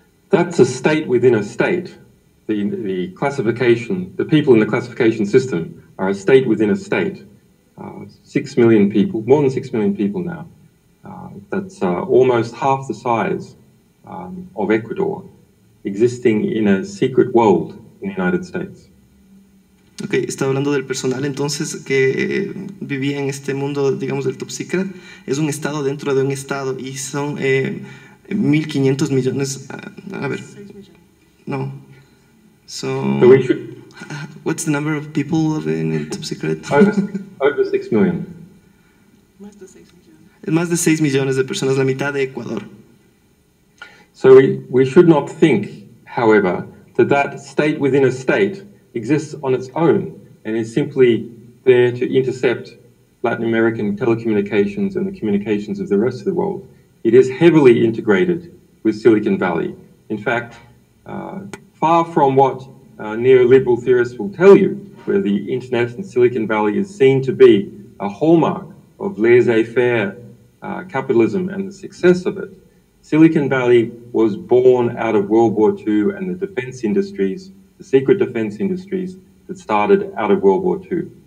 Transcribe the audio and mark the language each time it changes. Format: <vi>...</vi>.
<en>That's a state within a state. The classification, the people in the classification system are a state within a state. 6 million people, more than 6 million people now. That's almost half the size of Ecuador, existing in a secret world in the United States.</en> <es>Ok, está hablando del personal entonces que vivía en este mundo, digamos, del top secret. Es un estado dentro de un estado y son 1.500 millones. A ver, no.</es> <en>So we should, what's the number of people living in top secret? over 6 million.</en> <es>Es más de 6 millones de personas, la mitad de Ecuador.</es> <en>So we should not think, however, that state within a state exists on its own and is simply there to intercept Latin American telecommunications and the communications of the rest of the world. It is heavily integrated with Silicon Valley. In fact, far from what neoliberal theorists will tell you, where the internet and Silicon Valley is seen to be a hallmark of laissez-faire capitalism and the success of it, Silicon Valley was born out of World War II and the defense industries, the secret defense industries that started out of World War II.</en>